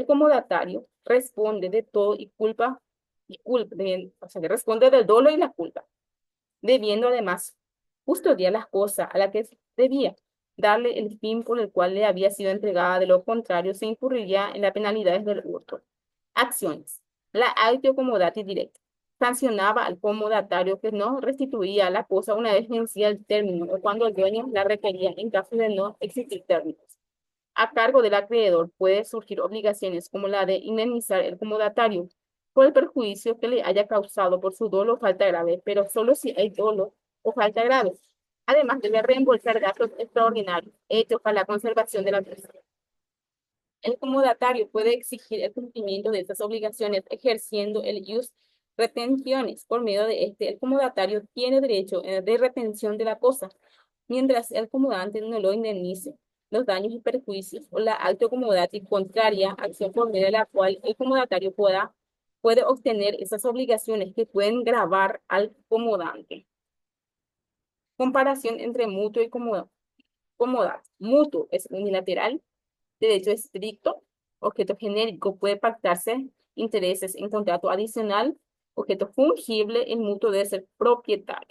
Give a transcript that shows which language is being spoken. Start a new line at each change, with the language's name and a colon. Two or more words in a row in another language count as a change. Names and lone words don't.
Spanish: El comodatario responde de todo y culpa y culpa, o sea, que responde del dolo y la culpa, debiendo además custodiar las cosas a las que debía, darle el fin por el cual le había sido entregada, de lo contrario se incurriría en las penalidades del hurto. Acciones. La
Latin: actio comodati directa.
Spanish: Sancionaba al comodatario que no restituía la cosa una vez vencida el término o cuando el dueño la requería en caso de no existir términos. A cargo del acreedor puede surgir obligaciones como la de indemnizar el comodatario por el perjuicio que le haya causado por su dolo o falta grave, pero solo si hay dolo o falta grave. Además, debe reembolsar gastos extraordinarios hechos para la conservación de la persona. El comodatario puede exigir el cumplimiento de estas obligaciones ejerciendo el
Latin: ius retentionis.
Spanish: Por medio de este, el comodatario tiene derecho de retención de la cosa, mientras el comodante no lo indemnice los daños y perjuicios o la
Latin: actio comodati contraria,
Spanish: acción por medio de la cual el comodatario puede obtener esas obligaciones que pueden gravar al comodante. Comparación entre mutuo y comodato. Mutuo es unilateral, derecho estricto, objeto genérico, puede pactarse intereses en contrato adicional, objeto fungible, el mutuo debe ser propietario.